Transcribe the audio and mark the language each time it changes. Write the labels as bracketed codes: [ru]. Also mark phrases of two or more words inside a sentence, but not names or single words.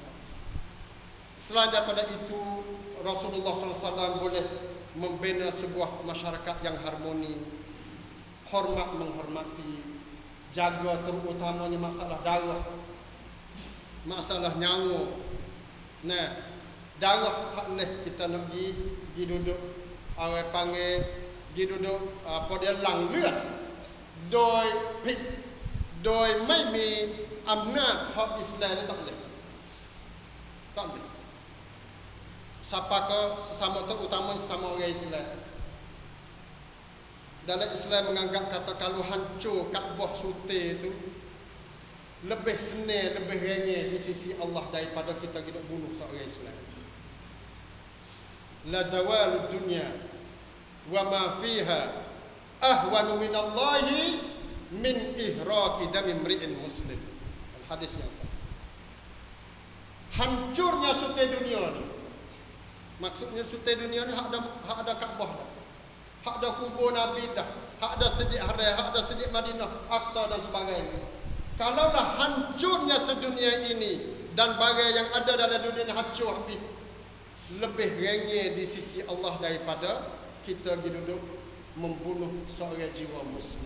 [ms] Selain daripada itu, Rasulullah SAW boleh membina sebuah masyarakat yang harmoni, hormat menghormati, jaga terutamanya masalah darah, masalah nyawa. Nah, darah tak boleh kita nak pergi duduk orang panggil pergi duduk apa dia [th] ล้างเลือด โดยผิดโดยไม่มีอำนาจของอิสลามนี่ [ms] tak boleh. Tak boleh. Siapa ke sesama terutama sesama orang Islam. Dalam Islam menganggap kata kalau hancur Kaabah Sutir itu lebih senang, lebih ringan di sisi Allah daripada kita hidup bunuh seorang Islam. [ar] لزوال الدنيا وما فيها أهون من الله من إهراق دم امرئ مسلم. [ms] Hadis yang sahih. Hancurnya sutir dunia ni. Maksudnya sutir dunia ni hak ada Kaabah dah. Hak ada kubur Nabi dah. Hak ada Masjid Haram, hak ada Masjid Madinah, Aqsa dan sebagainya. Kalaulah hancurnya sedunia ini dan barang yang ada dalam dunia ini hancur habis, lebih ringan di sisi Allah daripada kita duduk membunuh seorang jiwa muslim.